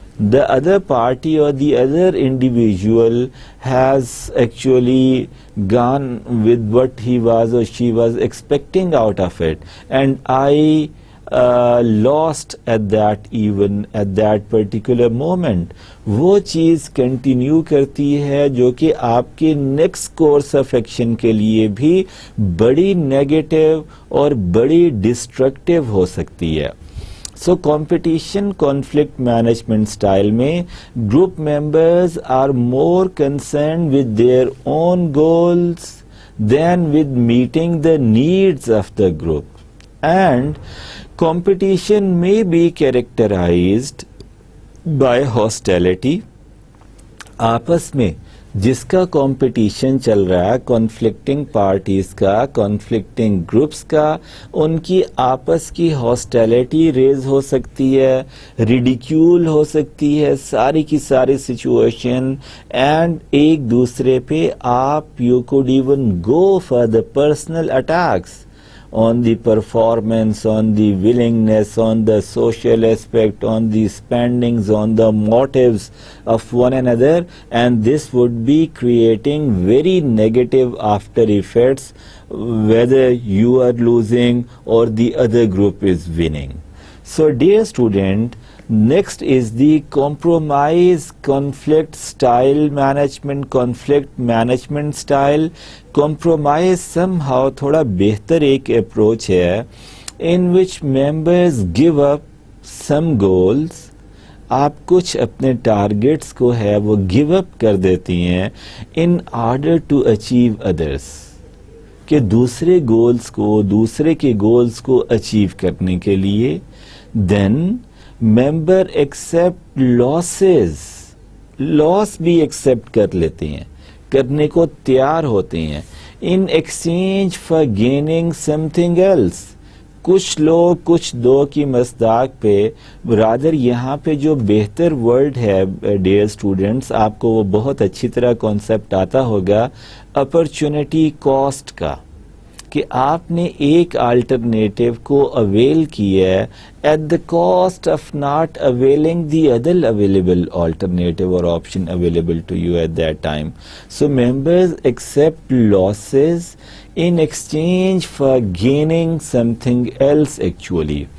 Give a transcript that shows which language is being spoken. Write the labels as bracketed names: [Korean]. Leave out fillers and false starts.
[English] the other party or the other individual has actually gone with what he was or she was expecting out of it, and I lost at that particular moment. [Urdu] وہ چیز continue کرتی ہے جو کہ آپ کے next course of action کے لیے بھی بڑی نیگیٹو اور بڑی ڈسٹرکٹیو ہو سکتی ہے. [English] So competition conflict management style میں group members are more concerned with their own goals than with meeting the needs of the group, and competition may be characterized by hostility. [Urdu] آپس میں جس کا competition چل رہا ہے، کانفلکٹنگ پارٹیز کا، conflicting groups کا، ان کی آپس کی ہاسٹیلٹی ریز ہو سکتی ہے، ریڈیکیول ہو سکتی ہے، ساری کی ساری سچویشن، اینڈ ایک دوسرے پہ آپ [English] You could even go for the personal attacks on the performance, on the willingness, on the social aspect, on the spendings, on the motives of one another, and this would be creating very negative after effects whether you are losing or the other group is winning. So dear student, Next is the compromise conflict style management. Conflict management style, compromise somehow [Urdu] تھوڑا بہتر ایک [English] approach ہے in which members give up some goals. [Urdu] آپ کچھ اپنے targets کو ہے وہ گیو اپ کر دیتی ہیں [English] in order to achieve others, [Urdu] کہ دوسرے گولز کو, دوسرے کے گولز کو اچیو کرنے کے لیے. Then ممبر ایکسپٹ لاسز, لاس بھی ایکسپٹ کر لیتے ہیں, کرنے کو تیار ہوتے ہیں [English] In exchange for gaining some thing else. [Urdu] کچھ لوگ کچھ دو کی مصداق پہ, برادر یہاں پہ جو بہتر ورڈ ہے ڈیئر اسٹوڈنٹس, آپ کو وہ بہت اچھی طرح کانسیپٹ آتا ہوگا اپرچونٹی کاسٹ کا, کہ آپ نے ایک آلٹرنیٹو کو اویل کیا ہے [English] At the cost of not availing the other available alternative اور option available to you at that time. So members accept losses in exchange for gaining something else actually.